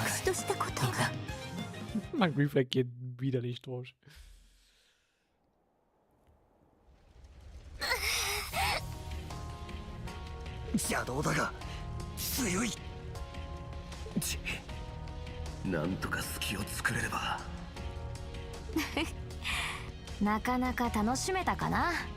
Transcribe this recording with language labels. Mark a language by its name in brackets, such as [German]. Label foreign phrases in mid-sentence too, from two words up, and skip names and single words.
[Japanese] としたことが [German] Mein Reflex geht widerlich durch. [Japanese] 邪道だが強い。なんとか隙を作れれば。なかなか楽しめたかな。